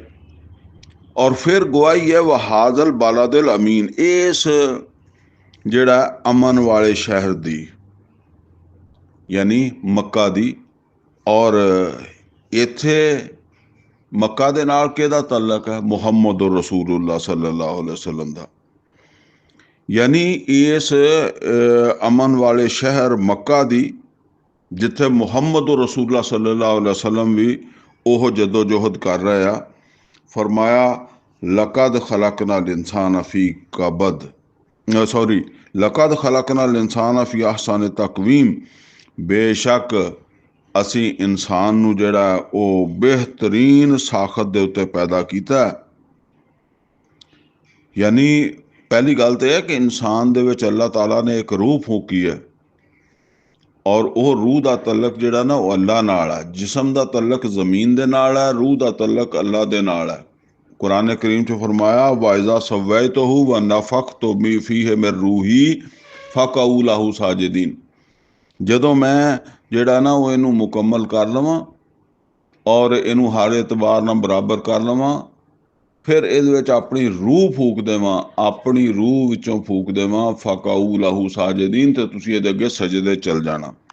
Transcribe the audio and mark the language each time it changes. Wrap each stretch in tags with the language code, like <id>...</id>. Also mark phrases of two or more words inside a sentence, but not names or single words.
<pa>ਔਰ ਫਿਰ ਗਵਾਹੀ ਹੈ</pa> <ar>وهذا البلد الأمين,</ar> <pa>ਇਸ ਜਿਹੜਾ ਅਮਨ ਵਾਲੇ ਸ਼ਹਿਰ ਦੀ, ਯਾਨੀ ਮੱਕਾ ਦੀ। ਔਰ ਇੱਥੇ ਮੱਕਾ ਦੇ ਨਾਲ ਕਿਹਦਾ ਤਲਕ ਹੈ? ਮੁਹੰਮਦ</pa> <ar>رسول الله صلى الله عليه وسلم</ar> <pa>ਦਾ। ਯਾਨੀ ਇਸ ਅਮਨ ਵਾਲੇ ਸ਼ਹਿਰ ਮੱਕਾ ਦੀ, ਜਿੱਥੇ ਮੁਹੰਮਦ</pa> <ar>رسول الله صلى الله عليه وسلم</ar> <pa>ਵੀ ਉਹ ਜਦੋ ਜੋਹਦ ਕਰ ਰਹੇ ਆ।</pa> <ar>फरमाया لقد خلقنا الإنسان في كبد، لقد خلقنا الإنسان في أحسن تقويم,</ar> <pa>बेशक ਅਸੀਂ ਇਨਸਾਨ ਨੂੰ ਜਿਹੜਾ ਉਹ ਬਿਹਤਰੀਨ ਸਾਖਤ ਦੇ ਉੱਤੇ ਪੈਦਾ ਕੀਤਾ। ਯਾਨੀ ਪਹਿਲੀ ਗੱਲ ਤਾਂ ਇਹ ਕਿ ਇਨਸਾਨ ਦੇ ਵਿੱਚ ਅੱਲਾਹ ਤਾਲਾ ਨੇ ਇੱਕ ਰੂਹ ਫੂਕੀ ਹੈ, ਔਰ ਉਹ ਰੂਹ ਦਾ ਤਲਕ ਜਿਹੜਾ ਨਾ ਉਹ ਅੱਲਾਹ ਨਾਲ ਹੈ। ਜਿਸਮ ਦਾ ਤਲਕ ਜ਼ਮੀਨ ਦੇ ਨਾਲ ਹੈ, ਰੂਹ ਦਾ ਤਲਕ ਅੱਲਾਹ ਦੇ ਨਾਲ ਹੈ। ਕੁਰਾਨ ਕਰੀਮ 'ਚ ਫਰਮਾਇਆ</pa> <ar>فإذا سويته ونفخت فيه من روحي فقعوا له ساجدين,</ar> <pa>ਜਦੋਂ ਮੈਂ ਜਿਹੜਾ ਨਾ ਉਹ ਇਹਨੂੰ ਮੁਕੰਮਲ ਕਰ ਲਵਾਂ ਔਰ ਇਹਨੂੰ ਹਰ ਇਤਬਾਰ ਨਾਲ ਬਰਾਬਰ ਕਰ ਲਵਾਂ, ਫਿਰ ਇਹਦੇ ਵਿੱਚ ਆਪਣੀ ਰੂਹ ਫੂਕ ਦੇਵਾਂ, ਆਪਣੀ ਰੂਹ ਵਿੱਚੋਂ ਫੂਕ ਦੇਵਾਂ,</pa> <ar>فقعوا له ساجدين,</ar> <pa>ਤੇ ਤੁਸੀਂ ਇਹਦੇ ਅੱਗੇ ਸਜਦੇ ਚਲ ਜਾਣਾ।</pa>